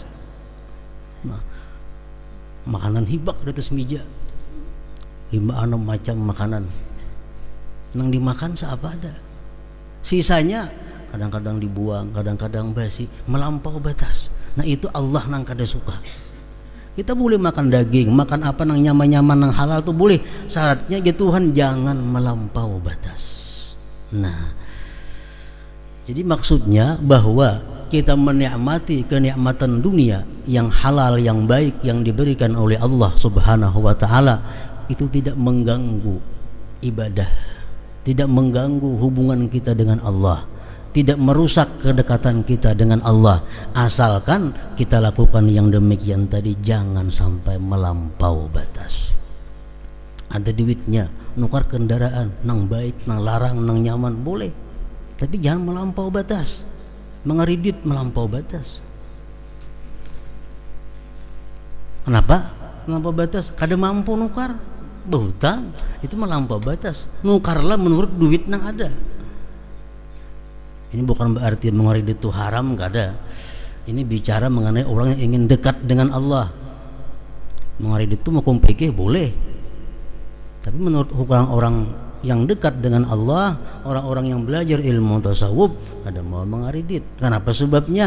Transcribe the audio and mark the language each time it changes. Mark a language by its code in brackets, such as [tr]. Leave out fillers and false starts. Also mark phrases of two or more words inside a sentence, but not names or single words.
[bjn] Nah, makanan hibak di atas meja, 5-6 macam makanan, yang dimakan seapa ada, sisanya kadang-kadang dibuang, kadang-kadang basi, melampau batas. Nah itu Allah nang kada suka. Kita boleh makan daging, makan apa nang nyaman-nyaman, nang halal tuh boleh. [id] Syaratnya ya Tuhan jangan melampau batas. Nah, jadi maksudnya bahwa kita menikmati kenikmatan dunia yang halal, yang baik, yang diberikan oleh Allah [ar] سبحانه وتعالى, [id] itu tidak mengganggu ibadah, tidak mengganggu hubungan kita dengan Allah, tidak merusak kedekatan kita dengan Allah, asalkan kita lakukan yang demikian tadi, jangan sampai melampau batas. [bjn] Ada duitnya, nukar kendaraan, nang baik, nang larang, nang nyaman, boleh, tapi jangan melampau batas. [id] Mengeridit melampau batas. Kenapa melampau batas? [bjn] Kada mampu nukar, berhutang, itu melampau batas. Nukarlah menurut duit nang ada. Ini bukan berarti mengeridit itu haram, kada. [id] Ini bicara mengenai orang yang ingin dekat dengan Allah. Mengeridit itu mau pikir boleh, Tapi menurut orang-orang yang dekat dengan Allah, orang-orang yang belajar ilmu tasawuf, ada mau mengaridit. Kenapa sebabnya?